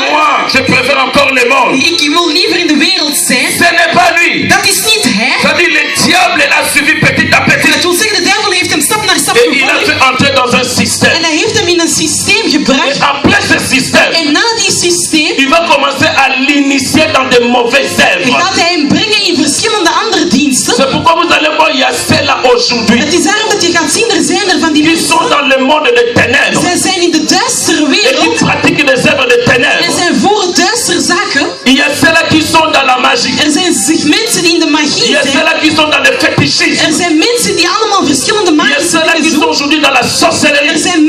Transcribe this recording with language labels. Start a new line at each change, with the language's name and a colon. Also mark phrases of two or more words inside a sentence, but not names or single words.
French: Moi, je préfère encore le monde.
Dutch: Ik wil liever in de wereld zijn.
French: Ce n'est pas lui.
Dutch: Dat is niet hij.
French: C'est-à-dire, le diable l'a suivi petit à petit.
Dutch: Dat wil zeggen, de duivel heeft hem stap naar stap
French: Et il a
Dutch: gevolgd.
French: fait entrer dans un système.
Dutch: En hij heeft hem in een systeem
French: Et
Dutch: gebracht.
French: après ce système,
Dutch: En na die systeem
French: il va commencer à l'initier dans de mauvaises œuvres.
Dutch: gaat hij hem brengen in verschillende andere diensten.
French: C'est pourquoi vous allez voir, il y a ceux-là aujourd'hui
Dutch: Het is daarom dat je gaat zien, er zijn er van die
French: qui
Dutch: mensen.
French: sont dans le monde des ténèbres
Dutch: Zij zijn in de duistere
French: et qui
Dutch: wereld.
French: pratiquent les œuvres des
Dutch: En
French: ténèbres.
Dutch: zijn voor duistere zaken.
French: Il y a ceux-là qui sont dans la magie.
Dutch: Er zijn mensen die in de
French: Il
Dutch: magie
French: y a
Dutch: zijn.
French: ceux-là qui sont dans le fétichisme.
Dutch: Er zijn mensen die allemaal verschillende
French: Il y a
Dutch: magische
French: ceux-là qui
Dutch: dingen
French: sont
Dutch: doen.
French: aujourd'hui dans la sorcellerie.
Dutch: Er zijn